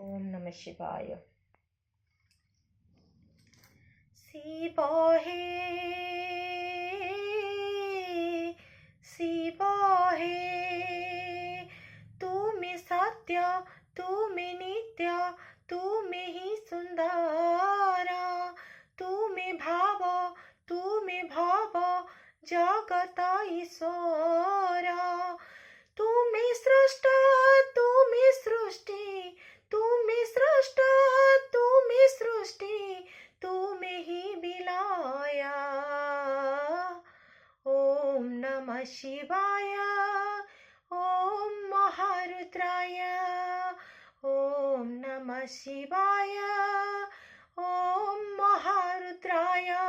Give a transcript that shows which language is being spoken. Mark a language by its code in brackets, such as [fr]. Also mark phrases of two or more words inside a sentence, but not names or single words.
[sa] ओम नमः शिवाय। [kok] शिव हे शिव हे तुमी सत्य तुमी नित्य तुमी ही सुंदर तुमी भाव तुमी भव जगत ईश्वर तुमी सृष्टा तुमी सृष्टि तुमी सृष्टा तुमी सृष्टि तुमी ही विलया। [sa] ओम नमः शिवाय ओम महारुद्राय ओम नमः शिवाय ओम महारुद्राय।